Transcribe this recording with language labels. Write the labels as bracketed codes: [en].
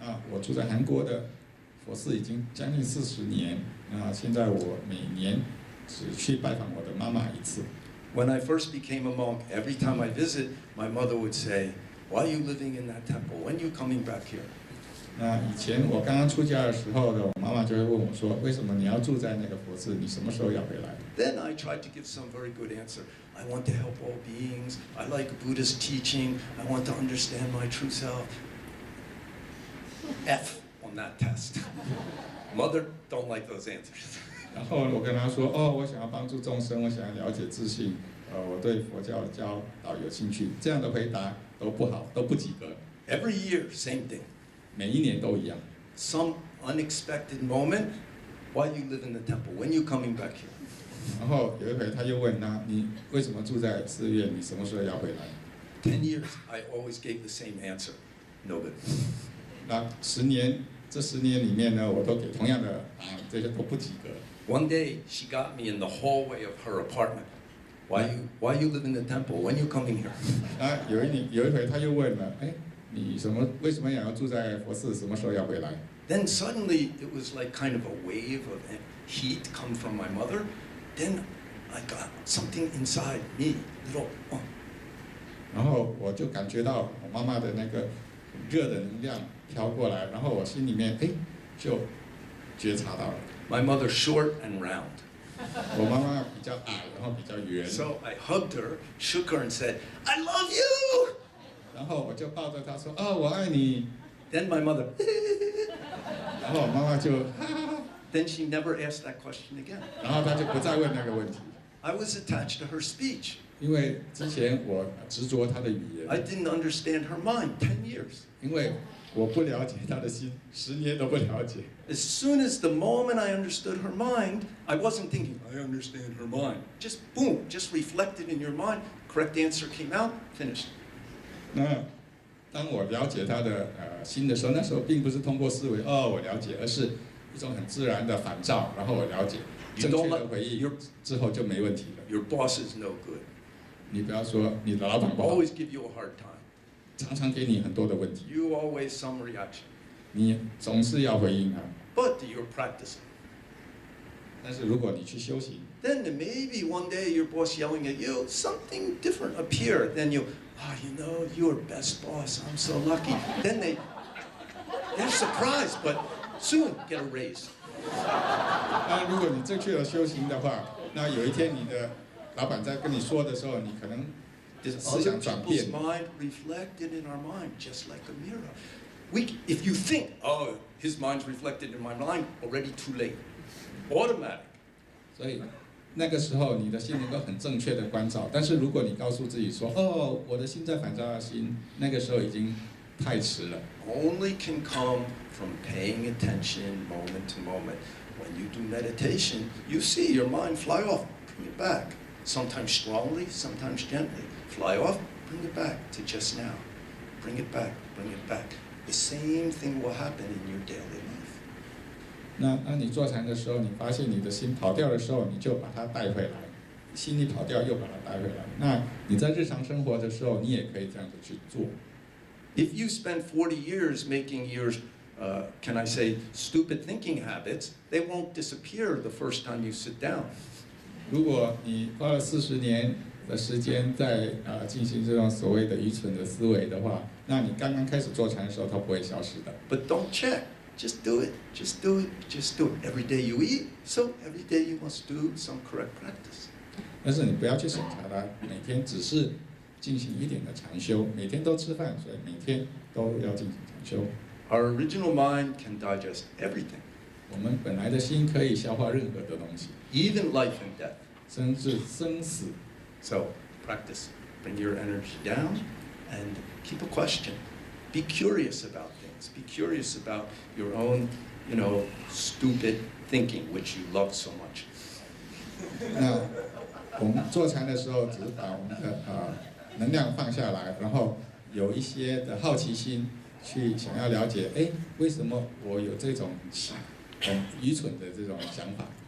[zh] 我住在韩国的佛寺已经将近40年，现在我每年只去拜访我的妈妈一次。 [en] When I first became a monk, every time I visit, my mother would say, "Why are you living in that temple? When are you coming back here?" [zh] 那以前我刚刚出家的时候呢，我妈妈就会问我说：“为什么你要住在那个佛寺？你什么时候要回来？” [en] Then I tried to give some very good answer. I want to help all beings. I like Buddhist teaching. I want to understand my true self. F on that test. Mother, don't like those answers. [zh] 然后我跟她说：“哦，我想要帮助众生，我想要了解自信，我对佛教的教导有兴趣。” 这样的回答都不好，都不及格。 [en] Every year, same thing. [zh] 每一年都一样。 [en] Some unexpected moment. Why you live in the temple? When you coming back here? [zh] 然后有一回他又问他：“你为什么住在寺院？你什么时候要回来 [en] 10 years, I always gave the same answer. No good. [zh] 那这10年里面呢，我都给同样的答案，这些都不及格。 [en] One day, she got me in the hallway of her apartment. Why you live in the temple? When you coming here? [zh] 那有一回他又问了：“哎，你为什么要住在佛寺？什么时候要回来？” [en] Then suddenly, it was like kind of a wave of heat come from my mother. Then I got something inside me, little. [zh] 然后我就感觉到我妈妈的那个热的能量飘过来，然后我心里面就觉察到了。 [en] My mother's short and round. [zh] 我妈妈比较矮，然后比较圆。 [en] So I hugged her, shook her, and said, "I love you." [zh] 然后我就抱着她说：“哦，我爱你。” [en] Then my mother. [zh] 然后我妈妈就 [en] Then she never asked that question again. [zh] 然后她就不再问那个问题。 [en] I was attached to her speech. [zh] 因为之前我执着她的语言。 [en] I didn't understand her mind. 10 years. [zh] 因为我不了解她的心，10年都不了解。 [en] As soon as the moment I understood her mind, I wasn't thinking, I understand her mind. Just boom, just reflected in your mind. Correct answer came out, finished. [zh] 那当我了解她的心的时候，那时候并不是通过思维我了解，而是一种很自然的反照，然后我了解，正确的回应之后就没问题了。 [en] Your boss is no good. [zh] 你不要说你的老板不好， [en] Always give you a hard time. [zh] 常常给你很多的问题， [en] You always some reaction. [zh] 你总是要回应他。 [en] But you're practicing. [zh] 但是如果你去修行， [en] Then maybe one day your boss yelling at you, something different appear. Then you're best boss. I'm so lucky. Then they're surprised, but soon get a raise. [zh] 那如果你正确的修行的话，那有一天你的老板在跟你说的时候，你可能 [en] This [zh] 思 [en] other [zh] 想转 [en] people's [zh] 变。 [en] mind reflected in our mind, just like a mirror. If you think, his mind's reflected in my mind, already too late. Automatic. [zh] 所以那个时候你的心能够很正确的关照，但是如果你告诉自己说我的心在反照的心，那个时候已经太迟了。 [en] Only can come from paying attention moment to moment. When you do meditation, you see your mind fly off, bring it back. Sometimes strongly, sometimes gently. Fly off, bring it back to just now. Bring it back, bring it back. The same thing will happen in your daily life. [zh] 那当你坐禅的时候，你发现你的心跑掉的时候，你就把它带回来，心里跑掉又把它带回来。那你在日常生活的时候，你也可以这样子去做。 [en] If you spend 40 years making your, can I say, stupid thinking habits, they won't disappear the first time you sit down. [zh] 如果你花了40年的时间在进行这种所谓的愚蠢的思维的话，那你刚刚开始坐禅的时候，它不会消失的。 [en] But don't check. just do it, just do it, just do it. Every day you eat, so every day you must do some correct practice. [zh] 但是你不要去审查它，每天只是进行一点的禅修，每天都吃饭，所以每天都要进行禅修。 [en] Our original mind can digest everything, [zh] 我们本来的心可以消化任何的东西， [en] even life and death. [zh] 甚至生死。 [en] So practice. Bring your energy down and keep a question. Be curious about things. Be curious about your own, stupid thinking, which you love so much. [zh] 那我们坐禅的时候，只是把我们的能量放下来，然后有一些的好奇心，去想要了解，哎，为什么我有这种很愚蠢的这种想法？